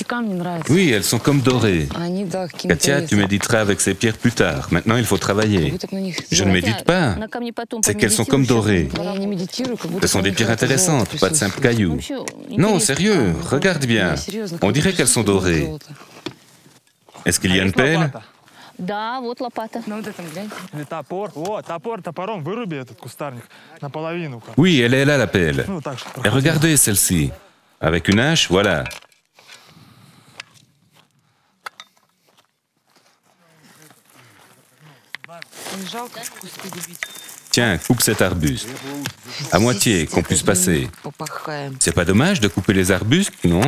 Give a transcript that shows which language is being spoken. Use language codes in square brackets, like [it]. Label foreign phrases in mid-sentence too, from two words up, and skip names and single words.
[fr] Oui, elles sont comme dorées. Katia, tu méditeras avec ces pierres plus tard. Maintenant, il faut travailler. Je ne médite pas. C'est qu'elles sont comme dorées. Ce sont des pierres intéressantes, pas de simples cailloux. Non, sérieux, regarde bien. On dirait qu'elles sont dorées. Est-ce qu'il y a une pelle? [ru] Да, вот лопата. Или топор. О, топором выруби этот кустарник наполовину. [fr] Oui, elle est là, la pelle. Et regardez celle-ci. Avec une hache, voilà. Tiens, coupe cet arbuste. À moitié, qu'on puisse passer. C'est pas dommage de couper les arbustes, non?